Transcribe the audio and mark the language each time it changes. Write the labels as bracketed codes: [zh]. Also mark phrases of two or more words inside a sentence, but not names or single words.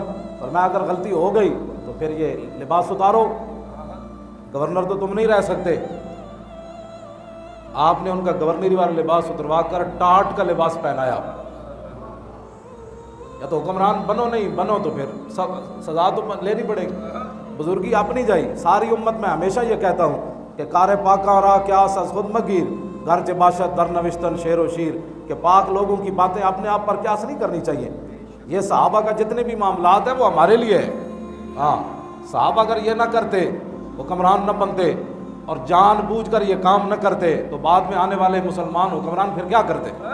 [ur] فرمایا اگر غلطی ہو گئی تو پھر یہ لباس اتارو، گورنر تو تم نہیں رہ سکتے۔ آپ نے ان کا گورنری والا لباس اتروا کر ٹاٹ کا لباس پہنایا۔ یا تو حکمران بنو، نہیں بنو تو پھر سزا تو لینی پڑے گی۔ بزرگی اپنی جائی، ساری امت میں ہمیشہ یہ کہتا ہوں کہ [fa] کار پاکاں را قیاس از خود مگیر، گرچہ باشد در نوشتن شعر و شیر، [ur] کہ پاک لوگوں کی باتیں اپنے آپ پر قیاس نہیں کرنی چاہیے۔ یہ صحابہ کا جتنے بھی معاملات ہیں وہ ہمارے لیے ہے۔ ہاں، صحابہ اگر یہ نہ کرتے، حکمران نہ بنتے اور جان بوجھ کر یہ کام نہ کرتے تو بعد میں آنے والے مسلمان حکمران پھر کیا کرتے؟